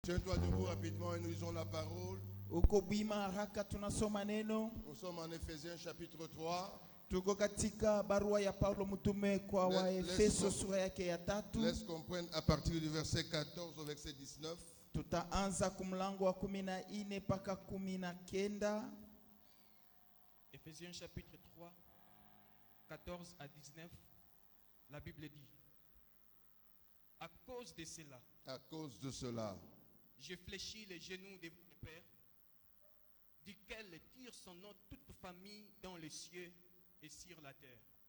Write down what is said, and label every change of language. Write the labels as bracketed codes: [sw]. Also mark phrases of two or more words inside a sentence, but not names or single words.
[fr] Tiens-toi debout rapidement et nous lisons la parole. Nous sommes en Ephésiens chapitre 3. [sw] Tuko katika barua ya Paulo mtume kwa Waefeso sura yake ya 3. [fr] Laisse comprendre à partir du verset 14 au verset 19. [sw] Tutaanza kumlango wa 14 mpaka 19. [fr] Ephésiens chapitre 3, 14 à 19. La Bible dit: à cause de cela, je fléchis les genoux de votre Père, duquel tire son nom toute famille dans les cieux et sur la terre,